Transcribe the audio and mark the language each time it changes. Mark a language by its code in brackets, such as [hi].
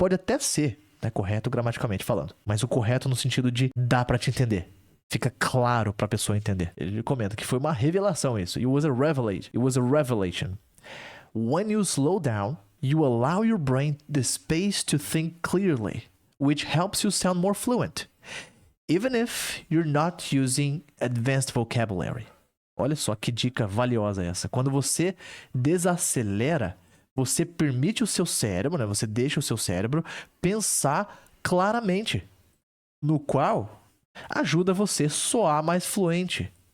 [pt] Pode até ser, né, correto gramaticalmente falando, mas o correto no sentido de dá pra te entender. Fica claro pra pessoa entender. Ele comenta que foi uma revelação isso. [en] It was a revelation. When you slow down, you allow your brain the space to think clearly, which helps you sound more fluent. Even if you're not using advanced vocabulary. [pt] Olha só que dica valiosa essa. Quando você desacelera, você permite o seu cérebro, né? Você deixa o seu cérebro pensar claramente, no qual ajuda você a soar mais fluente.